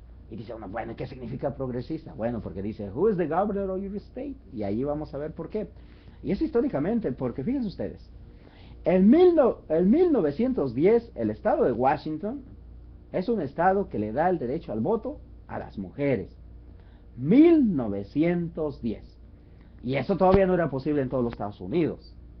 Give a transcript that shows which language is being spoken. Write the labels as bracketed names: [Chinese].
[Spanish] Y dice uno, bueno, ¿qué significa progresista? Bueno, porque dice, [English] who is the governor of your state? [Spanish] Y ahí vamos a ver por qué. Y es históricamente, porque fíjense ustedes, en 1910, el estado de Washington es un estado que le da el derecho al voto a las mujeres. 1910. Y eso todavía no era posible en todos los Estados Unidos.